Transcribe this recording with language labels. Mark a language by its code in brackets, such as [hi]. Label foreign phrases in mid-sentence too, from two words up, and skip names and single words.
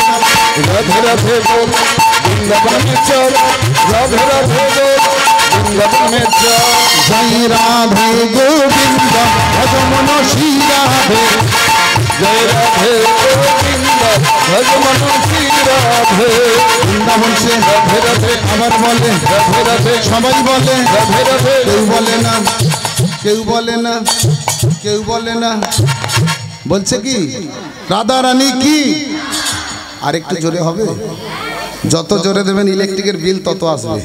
[hi] राधे राधे बोल वृंदावन में चल, राधे राधे बोल वृंदावन में चल। जय राधे गोविंद भज मन श्री राधे, जय राधे गोविंद भज मन श्री राधे। वृंदावन से राधे राधे [bn] আবার বলে, [hi] राधे राधे [bn] সবাই বলে। [hi] राधे राधे [bn] কেউ বলে না, কেউ বলে না, কেউ বলে না। বলছে কি রাধা রানী কি? আরেকটু জোরে হবে। যত জোরে দেবেন ইলেকট্রিকের বিল তত আসবে।